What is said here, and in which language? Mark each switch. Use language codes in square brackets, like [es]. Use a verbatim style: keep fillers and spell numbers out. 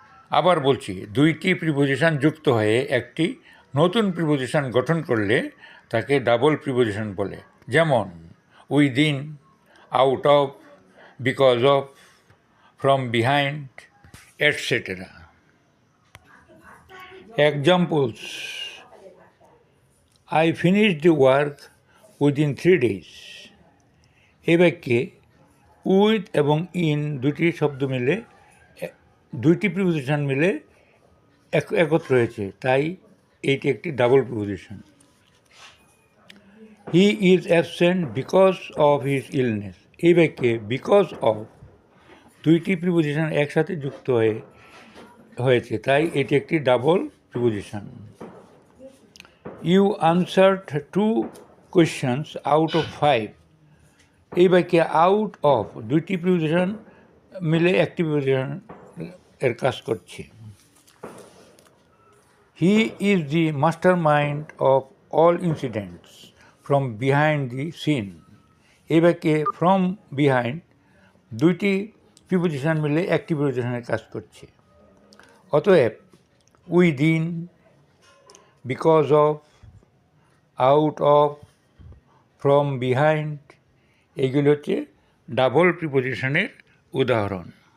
[bn] আবার বলছি, দুইটি প্রিপোজিশন যুক্ত হয়ে একটি নতুন প্রিপোজিশন গঠন করলে তাকে ডাবল প্রিপোজিশন বলে। [en] যেমন within, out of, because of, from behind, et cetera. Examples: I finished the work within three days. [bn] এই বাক্যে উইথ এবং ইন দুটি শব্দ মিলে এ- দুইটি প্রিপোজিশন মিলে এক- একত্র হয়েছে, তাই এটি একটি double preposition. [en] he is absent because of his illness, [bn] এই বাক্যে বিকজ অফ দুইটি প্রিপোজিশন একসাথে যুক্ত হয়ে হয়েছে, তাই এটি একটি double preposition. [en] you answered two questions out of five, [bn] এই বাক্যে আউট অফ দুইটি প্রিপোজিশন মিলে একটি প্রিপোজিশন এর কাজ করছে। [en] He is the mastermind of all incidents from behind the scene. [bn] এই বাক্যে ফ্রম বিহাইন্ড দুইটি প্রিপোজিশন মিলে একটি প্রিপোজিশনের কাজ করছে। অতএব within, because of, out of, from behind, এইগুলো হচ্ছে ডাবল প্রিপোজিশনের উদাহরণ।